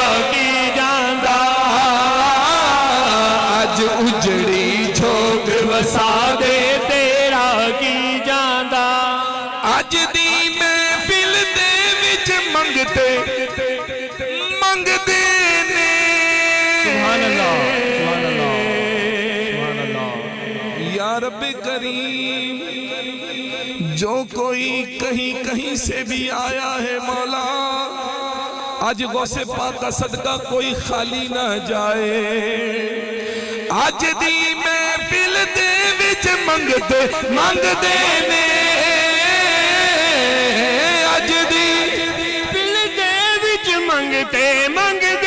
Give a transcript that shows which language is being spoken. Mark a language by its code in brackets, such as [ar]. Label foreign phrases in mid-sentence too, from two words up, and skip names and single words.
[pa] ਕੀ ਜਾਂਦਾ ਅੱਜ ਉੱਜੜੀ ਝੋਕ ਵਸਾ ਦੇ ਤੇਰਾ ਕੀ ਜਾਂਦਾ ਅੱਜ ਦੀ ਮਹਿਫ਼ਿਲ ਦੇ ਵਿਚ ਮੰਗਤੇ ਮੰਗਤੇ ਨੇ [ar] سبحان الله سبحان الله سبحان الله يا رب كريم [ur] جو کوئی کہیں کہیں سے بھی آیا ہے مولا آج غوثِ پاک کا صدقہ کوئی خالی نہ جائے [pa] ਅੱਜ ਦੀ ਮਹਿਫ਼ਿਲ ਦੇ ਵਿਚ ਮੰਗਤੇ ਮੰਗਤੇ ਨੇ ਅੱਜ ਦੀ ਦਿਲ ਦੇ ਵਿਚ ਮੰਗਤੇ ਮੰਗਤੇ